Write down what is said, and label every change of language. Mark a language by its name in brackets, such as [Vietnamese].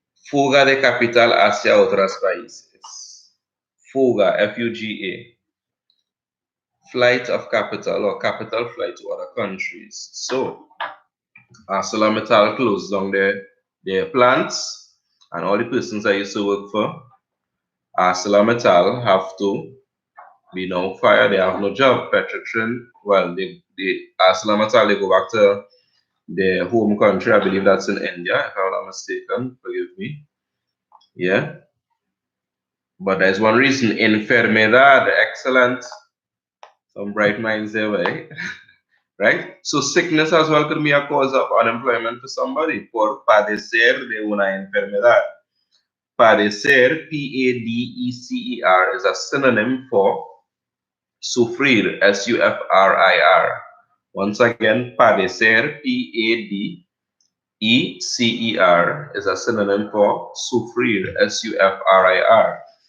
[Spanish] Fuga de capital hacia otros países. Fuga, F-U-G-A. [English] Flight of capital or capital flight to other countries. So, ArcelorMittal closed down their plants, and all the persons I used to work for ArcelorMittal have to be now fired. They have no job. Petrotrin, well, the ArcelorMittal, they go back to their home country. I believe that's in India, if I'm not mistaken. Forgive me. Yeah. But there's one reason. Enfermedad, excellent. Some bright minds there, right? Right? So sickness as well could be a cause of unemployment for somebody. [Spanish] Por padecer de una enfermedad. [English] Padecer, P-A-D-E-C-E-R, is a synonym for sufrir, S-U-F-R-I-R. Once again, padecer, P-A-D-E-C-E-R, is a synonym for sufrir, S-U-F-R-I-R.